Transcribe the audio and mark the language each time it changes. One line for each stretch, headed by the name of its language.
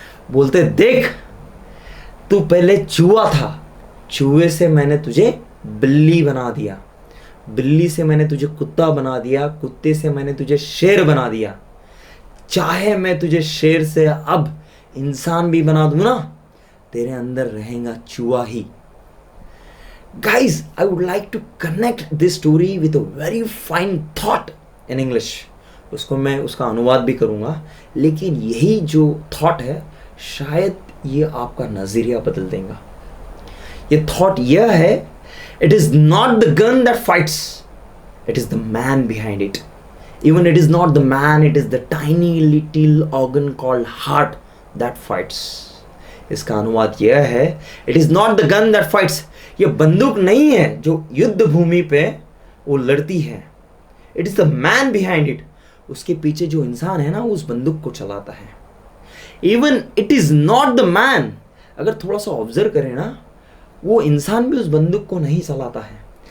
Hindi: बोलते देख, तू पहले चूहा था, चूहे से मैंने तुझे बिल्ली बना दिया, बिल्ली से मैंने तुझे कुत्ता बना दिया, कुत्ते से मैंने तुझे शेर बना दिया। चाहे मैं तुझे शेर से अब इंसान भी बना दूं ना, तेरे अंदर रहेगा चूहा ही।
English: Guys, I would like to connect this story with a very fine thought in English.
Hindi: मैं उसका अनुवाद भी करूँगा, लेकिन यही जो थॉट है शायद ये आपका नज़रिया बदल देगा। ये थॉट यह है,
English: it is not the gun that fights, it is the man behind it. Even it is not the man, it is the tiny little organ called heart that fights.
Hindi: इसका अनुवाद यह है,
English: it is not the gun that fights.
Hindi: ये बंदूक नहीं है जो युद्ध भूमि पे वो लड़ती है,
English: It is the man behind it.
Hindi: उसके पीछे जो इंसान है ना, उस बंदूक को चलाता है।
English: even it is not the man,
Hindi: अगर थोड़ा सा ऑब्जर्व करें ना, वो इंसान भी उस बंदूक को नहीं चलाता है।